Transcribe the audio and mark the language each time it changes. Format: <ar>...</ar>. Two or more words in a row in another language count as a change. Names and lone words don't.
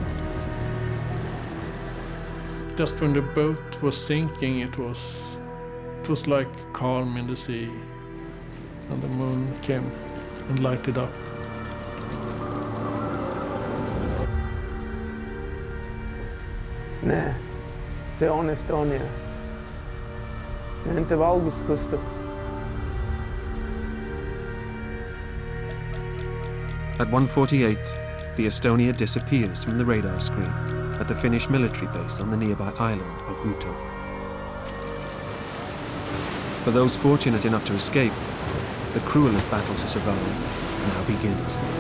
<en>Just when the boat was sinking, it was like calm in the sea, and the moon came and lighted up.</en> <et>Nee, se on Estonia. Nende valgus kustub.</et> <en>At 1:48, the Estonia disappears from the radar screen at the Finnish military base on the nearby island of Uto. For those fortunate enough to escape, the cruelest battle to survive now begins.</en>